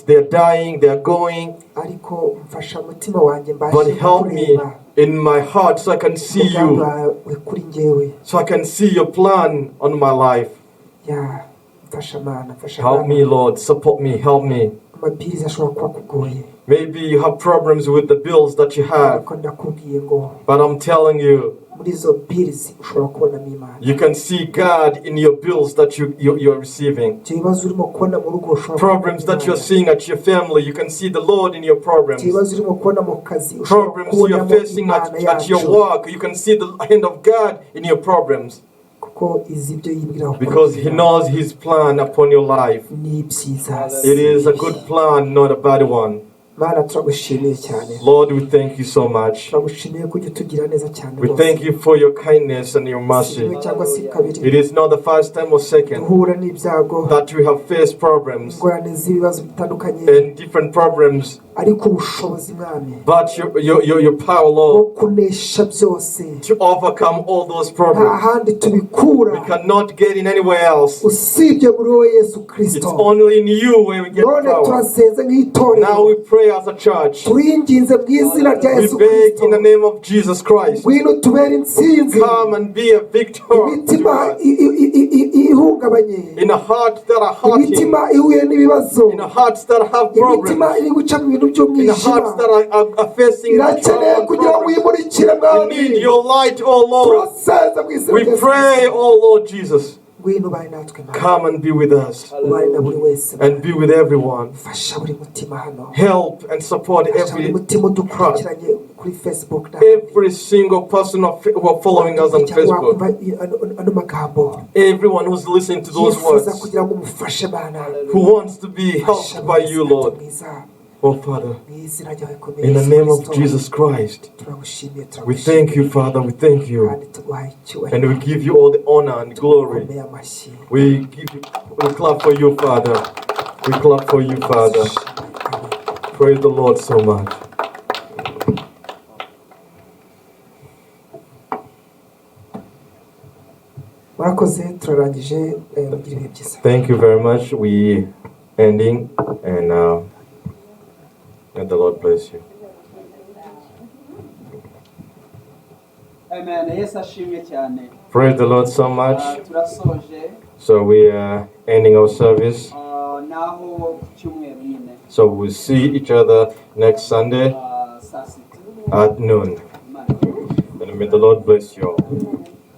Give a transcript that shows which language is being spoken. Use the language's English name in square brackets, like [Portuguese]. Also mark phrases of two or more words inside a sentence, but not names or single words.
[English] They're dying, they're going. But help me in my heart so I can see you. So I can see your plan on my life. Help me, Lord. Support me. Help me. Maybe you have problems with the bills that you have. But I'm telling you, [Kinyarwanda] muri izo bills ushobora kubonamo Imana. [English] You can see God in your bills that you're receiving. [Kinyarwanda] Icyo bibazo urimo kubona mu rugo ushobora [English] Problems that you're seeing at your family, you can see the Lord in your problems. [Kinyarwanda] Icyo bibazo urimo kubona mu kazi ushobora [English] Problems you're [Kinyarwanda] kubonamo [English] facing [Kinyarwanda] Imana [English] at your [Kinyarwanda] yacu. [English] work, you can see the hand of God in your problems. [Kinyarwanda] Kuko izi ibyo yibwira [English] Because He knows His plan upon your life. [Kinyarwanda] ni byiza. [English] It is a good plan, not a bad one. [Kinyarwanda] Mana turagushimiye cyane. [English] Lord, we thank you so much. [Kinyarwanda] Turagushimiye ko ujya utugira neza cyane. [English] We thank you for your kindness and your mercy. [Kinyarwanda] Cyangwa se kabiri. [English] It is not the first time or second [Kinyarwanda] duhura n'ibyago [English] that we have faced problems [Kinyarwanda] ingorane z'ibibazo bitandukanye [English] and different problems, [Kinyarwanda] ariko ubushobozi mwami [English] but your power, [Kinyarwanda] bwo [English] Lord, [Kinyarwanda] kunesha byose [English] to overcome all those [Kinyarwanda] nta [English] problems. [Kinyarwanda] handi tubikura [English] We cannot get in anywhere else. [Kinyarwanda] usibye muri wowe Yesu [English] It's [Kinyarwanda] Kristo. [English] only in you where we get [Kinyarwanda] none [English] power. [Kinyarwanda] turasenze nk'itorero [English] Now we pray as a church. [Kinyarwanda] turinginze mu izina rya [English] We [Kinyarwanda] Yesu [English] beg [Kinyarwanda] Kristo [English] in the name of Jesus Christ. [Kinyarwanda] ngwino tubere intsinzi [English] Come and be a victor [Kinyarwanda] imitima [English] to us. [Kinyarwanda] ihungabanye [English] In a heart that are hurting, [Kinyarwanda] imitima ihuye n'ibibazo [English] in a hearts that have problems, [Kinyarwanda] imitima iri guca mu bintu [English] in a [Kinyarwanda] by'umwijima [English] hearts that are facing [Kinyarwanda] irakeneye kugira ngo [English] problems. [Kinyarwanda] uyimurikire [English] We [Kinyarwanda] mwami [English] need your light, oh Lord. [Kinyarwanda] turasenze mu izina [English] We [Kinyarwanda] rya Yesu [English] pray, oh Lord Jesus, [Kinyarwanda] ngwino ubane natwe mwami [English] come and be with us [Kinyarwanda] ubane na buri wese [English] and be with everyone. [Kinyarwanda] fasha buri mutima hano [English] Help and support [Kinyarwanda] fasha buri [English] every [Kinyarwanda] mutima udukurikiranye kuri Facebook na [English] every single person who are following us on Facebook. [Kinyarwanda] ano magambo [English] Everyone who's listening to those [Kinyarwanda] yifuza [English] words, [Kinyarwanda] kugira ngo umufashe Mana [English] who wants to be helped by you, Lord. Oh Father, in the name of Jesus Christ, we thank you, Father, we thank you. And we give you all the honor and glory. We clap for you, Father. We clap for you, Father. Praise the Lord so much. Thank you very much. We ending and may the Lord bless you. Amen. [Kinyarwanda] Yesu ashimwe cyane. [English] Praise the Lord so much. [Kinyarwanda] Turasoje. [English] So we are ending our service. [Kinyarwanda] Naho cyumweru nyine. [English] So we'll see each other next Sunday [Kinyarwanda] Saa sita. [English] at noon. And may the Lord bless you all.